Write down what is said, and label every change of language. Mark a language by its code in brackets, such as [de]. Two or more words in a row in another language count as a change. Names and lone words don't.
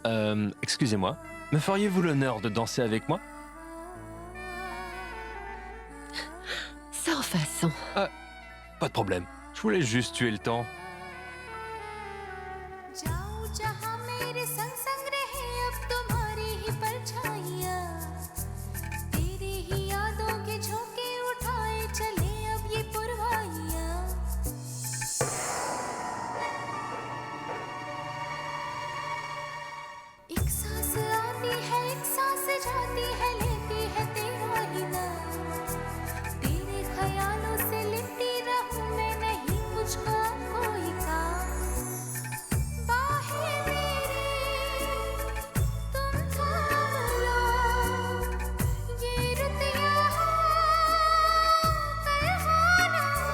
[fr] Excusez-moi, me feriez-vous l'honneur de danser avec moi? Sans façon. Pas de problème. Je voulais juste tuer le temps. [hi] जाऊं जहां मेरे संग संग रहे अब तुम्हारी ही परछाइयां तेरी ही यादों के झोंके उठाए चले अब ये पुरवाइयां एक सांस आती है एक सांस जाती है लेती है तेरा ही नाम तेरे ख्यालों से लिपटी रहूं मैं नहीं मुझको कोई काम बाहें मेरी तुम थाम लो ये रुत यहाँ कल हो ना